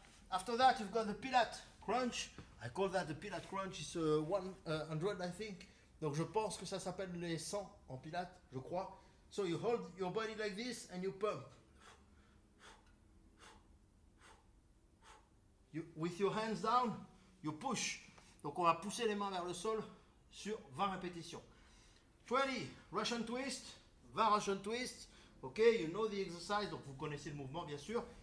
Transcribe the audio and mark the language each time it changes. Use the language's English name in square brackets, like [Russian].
[English] After that you've got the Pilates crunch. I call that the Pilates crunch. It's 100 I think. [French] Donc je pense que ça s'appelle les 100 en Pilates, je crois. [English] So you hold your body like this and you pump. With your hands down, you push. [French] Donc on va pousser les mains vers le sol sur 20 répétitions. [English] 20 Russian twist, 20 Russian twist. Ok, you know the exercise, [French] donc vous connaissez le mouvement bien sûr.